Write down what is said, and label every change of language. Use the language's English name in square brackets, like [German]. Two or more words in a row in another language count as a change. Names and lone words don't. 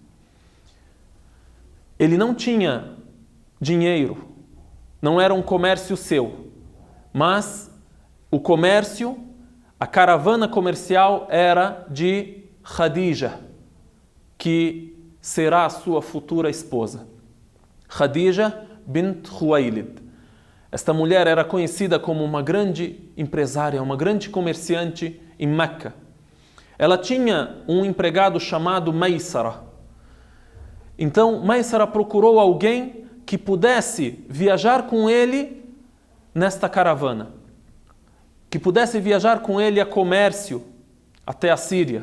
[Portuguese] Ele não tinha dinheiro, não era um comércio seu, mas o comércio, a caravana comercial era de Khadija, que será a sua futura esposa. Khadija bint Khuwailid. Esta mulher era conhecida como uma grande empresária, uma grande comerciante em Meca. Ela tinha um empregado chamado Maysara. Então, Maysara procurou alguém que pudesse viajar com ele nesta caravana, que pudesse viajar com ele a comércio até a Síria.